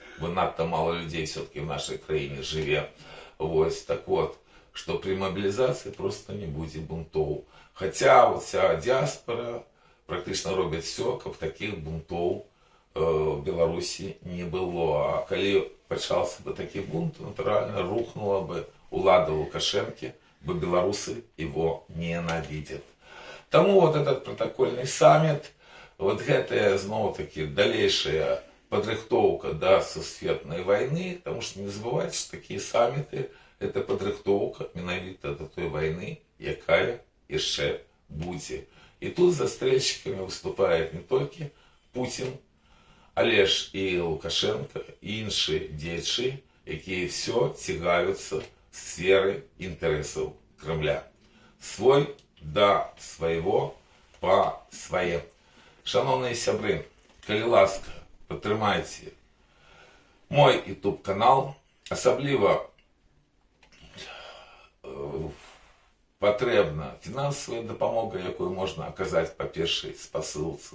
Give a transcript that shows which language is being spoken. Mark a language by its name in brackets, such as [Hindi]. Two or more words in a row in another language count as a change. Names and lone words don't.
[Belarusian] Бо надта мало людзей все-таки в нашай краіне жыве. Вось, [Russian] так вот, [Belarusian] што пры мобілізацыі просто не будзе бунтоў. Хаця [Russian] вот вся [Belarusian] дыаспора практычна робяць все, каб такіх бунтоў в Беларусі не было. А калі пачаўся бы такі бунт, натуральна рухнула бы улада Лукашэнкі, бо беларусы [Russian] его ненавидят. [Belarusian] Таму [Russian] вот этот протокольный саммит, [Belarusian] вот гэтая, зноў-таки, далейшая падрыхтоўка да сусветнай войны, [Russian] потому что не забывайте, что такие саммиты — это [Belarusian] падрыхтоўка менавіта да той войны, якая яшчэ будзе. [Russian] И тут застрельщиками выступает не только Путин, [Belarusian] але ж і Лукашенко, і іншыя дзеячы, якія все цягаюцца з сферы інтарэсаў Кремля. Свой да свайго па свае. Шановныя сябры, калі ласка, падтрымайце мой YouTube канал, асабліва патрэбна фінансавая дапамога, якую можна аказаць па першай спасылцы.